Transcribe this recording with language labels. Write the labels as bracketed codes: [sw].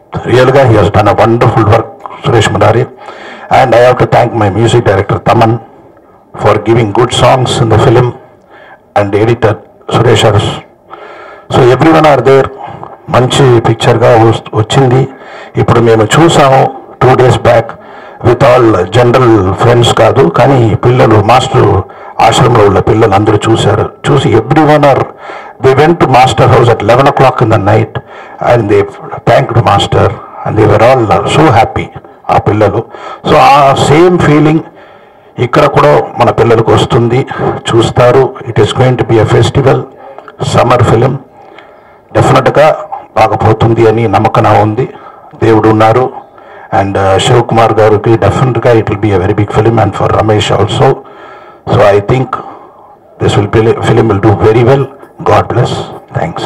[en] రియల్గా he has done a wonderful work, Suresh Murari. And I have to thank my music director Thaman for giving good songs in the film, and editor Suresh Urs. So every one are there. [te] మంచి పిక్చర్గా వచ్చింది. ఇప్పుడు మేము చూసాము [en] 2 days back with all general friends [te] కాదు, కానీ పిల్లలు master ఆశ్రమంలో ఉన్న పిల్లలు అందరూ చూశారు. చూసి [en] every one are they went to master house at 11 o'clock in the night and they thanked master and they were all so happy, [te] ఆ పిల్లలు. సో ఆ సేమ్ ఫీలింగ్ ఇక్కడ కూడా మన పిల్లలకు వస్తుంది, చూస్తారు. [en] It is going to be a festival summer film. [te] డెఫినెట్గా బాగపోతుంది అని నమ్మకం ఉంది. దేవుడు ఉన్నారు. [en] And Shivakumar గారికి డెఫినెట్గా it will be a very big film, and for Ramesh also. So I think this film will do very well. God bless. Thanks.